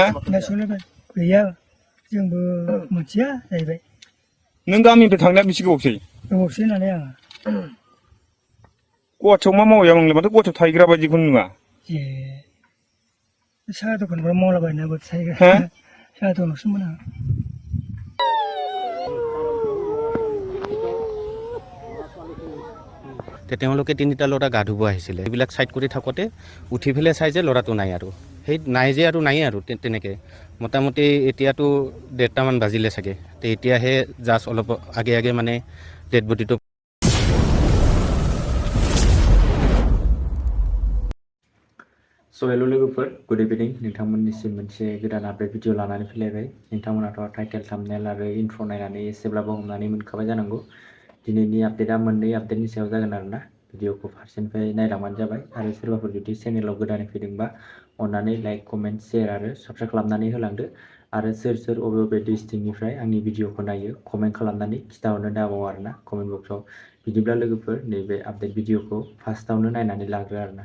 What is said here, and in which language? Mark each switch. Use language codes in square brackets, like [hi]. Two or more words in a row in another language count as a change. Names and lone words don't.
[brx] गैया जोंबो मिथिया जाहैबाय नों गामिनिफ्राय थांनाया बेसे गोबावसै गोबावसै नालाय आङो गुवाहाटियाव मा मावैया नोंलाय माथो गुवाहाटियाव थाहैग्रा बायदिखौनो नुवा ए साहा दखानफ्राव मावलाबायनाबो थाहैग्रा हा साहा दखानावसोमोन आं [as] তেওঁলোকে তিনিটা ল'ৰা গা ধুব আহিছিলে এইবিলাক চাইড কৰি থাকোঁতে উঠি পেলাই চাই যে ল'ৰাটো নাই আৰু সেই নাই যে আৰু নায়েই আৰু তেনেকৈ মোটামুটি এতিয়াতো 1:30মান বাজিলে চাগে তো এতিয়াহে জাষ্ট অলপ আগে আগে মানে [en] dead bodyটো [brx] हेल' लोगोफोर [en] good evening [brx] नोंथांमोननिसिम मोनसे गोदान [en] update video [brx] लानानै फैलायबाय नोंथांमोनाथ' [en] title thumbnail [brx] आरो इन्ट्र नायनानै एसेब्लाबो हमनानै मोनखाबाय जानांगौ दिनैनि आपडेटआ मोननै आपडेटनि सायाव जागोन आरोना भिडिअखौ फारसेनिफ्राय नायलांबानो जाबाय आरो सोरबाफोर जुदि चेनेलाव गोदानै फैदोंबा अन्नानै [en] like comment share [brx] आरो साबस्क्राइब खालामनानै होलांदो आरो सोर सोर अबे अबे डिस्ट्रिक्टनिफ्राय आंनि भिडिअखौ नायो कमेन्ट खालामनानै खिथाहरनो दाबाव आरोना [en] comment boxआव [brx] बिदिब्ला लोगोफोर नैबे [en] update videoखौ [brx] फार्स्टआवनो नायनानै लाग्रो आरोना